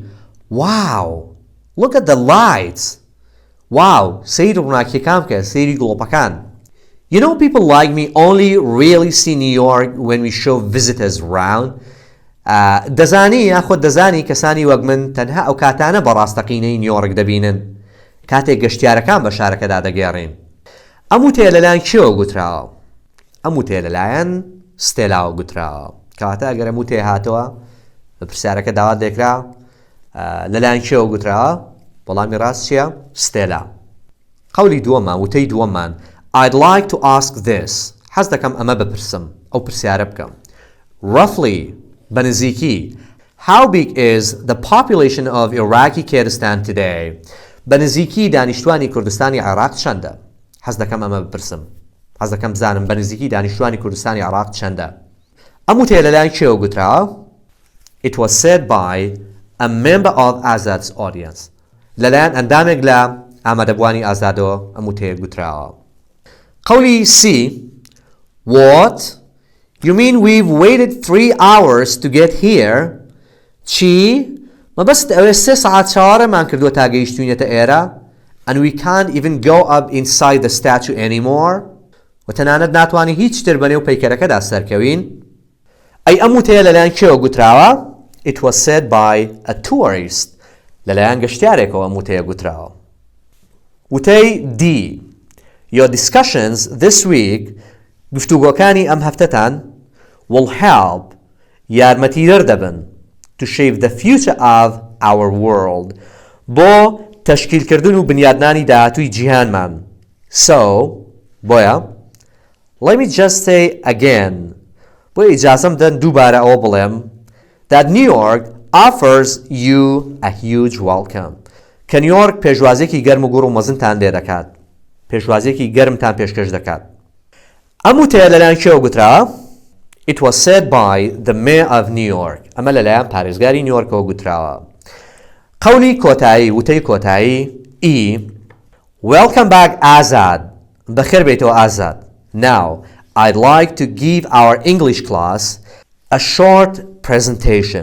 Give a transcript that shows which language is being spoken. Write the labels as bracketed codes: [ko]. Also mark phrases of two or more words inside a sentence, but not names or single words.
[en] Wow! Look at the lights! Wow! [ckb] سەیری ڕووناکیەکان بکە، سەیری گڵۆپەکان. [en] You know, people like me only really see New York when we show visitors around. [ckb] دەزانی یاخۆ دەزانی کەسانی وەک من تەنها ئەو کاتانە بەڕاستەقینەی نیویۆرک دەبینن کاتێک گەشتیارەکان بە شارەکەدا دەگێڕین. ئەم وتەیە لەلایەن کێوە گوتراوە؟ ئەم وتەیە لەلایەن ستێلاوە گوتراوە. کەواتە ئەگەر ئەم وتەیە هاتەوە بە پرسیارەکە داوات دێکرا لەلایەن کێوە گوتراوە؟ وەڵامی ڕاست چییە؟ ستێلا. قەولی دووەمان، وتەی دووەمان [en] I'd like to ask this. [ckb] حەز دەکەم ئەمە بپرسم، ئەو پرسیارە بکەم. [en] Roughly، بەنزیکی، how big is the population of Iraqi Kurdistan today? [ckb] بەنزیکی دانیشتوانی کوردستانی عێراق چەندە؟ حەز دەکەم ئەمە بپرسم. حەز دەکەم بزانم بەنزیکی دانیشتوانی کوردستانی عێراق چەندە؟ ئەم وتەیە لەلایەن کێوە گوتراوە؟ [en] It was said by a member of Azad's audience. [ckb] لەلایەن ئەندامێک لە ئامادەبوانی ئازادەوە ئەم وتەیە گوتراوە. قولی C، What? [en] You mean we've waited 3 hours to get here? [ckb] چی؟ مەبەست ئەوێ 3 ساعت چاوەڕێمان کردووە تا گەیشتوینەتە ئێرە؟ [en] And we can't even go up inside the statue anymore? [ckb] و تەنانەت ناتوانین هیچ تر بەنێو پەیکەرەکەدا سەرکەوین؟ ئەی ئەم وتەیە لەلایەن کێوە گوتراوە؟ [en] It was said by a tourist. [ckb] لەلایەن گەشتیارێکەوە ئەم وتەیە گوتراوە. [en] وتەی D، Your discussions this week، [ckb] گفتوگۆکانی ئەم هەفتەتان [en] will help، [ckb] یارمەتیدەر دەبن [en] to shape the future of our world، [ckb] بۆ تەشکیلکردن و بنیادنانی داهاتووی جیهانمان. [en] So، بۆیە let me just say again، [ckb] بۆ ئیجازەم دەن دووبارە ئەوە بڵێم [en] that New York offers you a huge welcome. [ckb] کە نیویۆرک پێشوازیەکی گەرم و گوڕ و مەزنتان لێ دەکات، پێشوازیەکی گەرمتان پێشکەش دەکات. ئەم وتەیە لەلایەن کێوە گوتراوە؟ [en] It was said by the mayor of New York. [ckb] ئەمە لەلایەن پارێزگاری نیویۆرکەوە گوتراوە. قولی کۆتایی، وتەی کۆتایی E، [en] Welcome back [ckb] Azad. بەخێر بێتەوە ئازاد. [en] Now, I'd like to give our English class a short presentation.